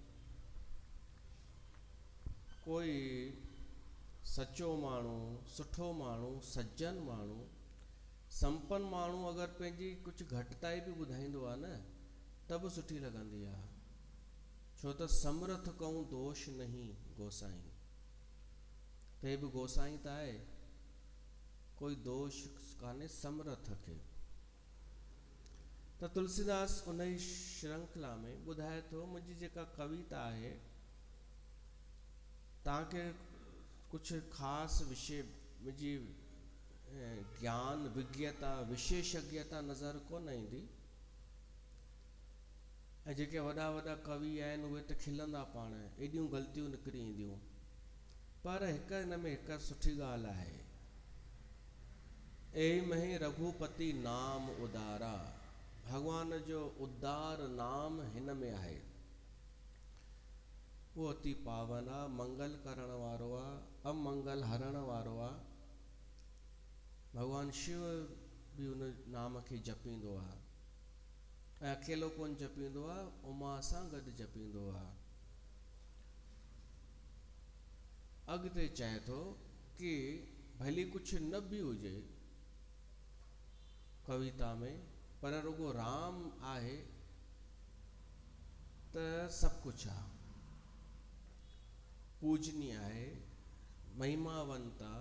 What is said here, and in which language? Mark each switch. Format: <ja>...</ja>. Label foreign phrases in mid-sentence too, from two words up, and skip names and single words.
<sd>कोई सच्चो माण्हू, सुठो माण्हू, सज्जन माण्हू, संपन्न माण्हू अगरि पंहिंजी कुछ घटिताई बि ॿुधाईंदो आहे न त बि सुठी लॻंदी आहे, छो त</sd> <awa>समर्थ कहूं दोष नहीं गोसाई।</awa> <sd>ते बि गोसाई त आहे, कोई दोष कान्हे समर्थ खे। त तुलसीदास उन ई श्रृंखला में ॿुधाए थो, मुंहिंजी जेका कविता आहे तव्हांखे कुछ ख़ासि विषय, मुंहिंजी ज्ञान, विज्ञता, विशेषज्ञता नज़र कोन ईंदी, ऐं जेके वॾा वॾा कवि आहिनि उहे त खिलंदा पाण, एॾियूं ग़लतियूं निकिरी ईंदियूं। पर हिकु हिन में हिकु सुठी ॻाल्हि आहे,</sd> <awa>ए मही रघुपति नाम उदारा,</awa> <sd>भॻवान जो उदार नाम हिन में आहे। वो अति पावन आहे, मंगल करण वारो आहे, अमंगल हरण वारो आहे। भॻवान शिव बि उन नाम खे जपींदो आहे, ऐं अकेलो कोन जपींदो आहे, उमा सां गॾु जपींदो आहे। अॻिते चए थो कि भली कुझु न बि हुजे कविता में, पर रुगो राम आहे त सभु कुझु आहे, पूजनीय आहे, महिमावंत आहे।</sd>